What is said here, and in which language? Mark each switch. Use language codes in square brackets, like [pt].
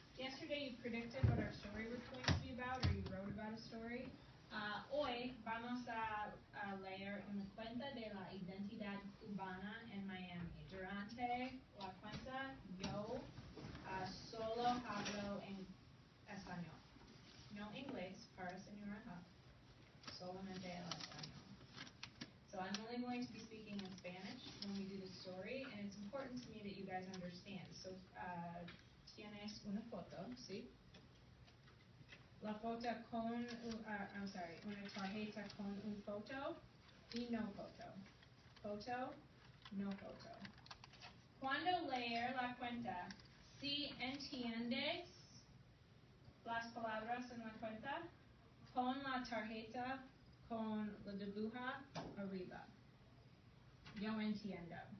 [en] Yesterday you predicted what our story was going to be about, or you wrote about a story. [es] Hoy vamos a leer una cuenta de la identidad cubana en Miami. Durante la cuenta yo solo hablo en español, no inglés para señora Huff, solamente el español. [en] So I'm only going to be speaking in Spanish when we do the story, and it's important to me that you guys understand. [es] So tienes una foto, ¿sí? La foto con, una tarjeta con un foto y no foto. Foto, no foto. Cuando leer la cuenta, si entiendes las palabras en la cuenta, pon la tarjeta con la dibuja arriba. Yo entiendo.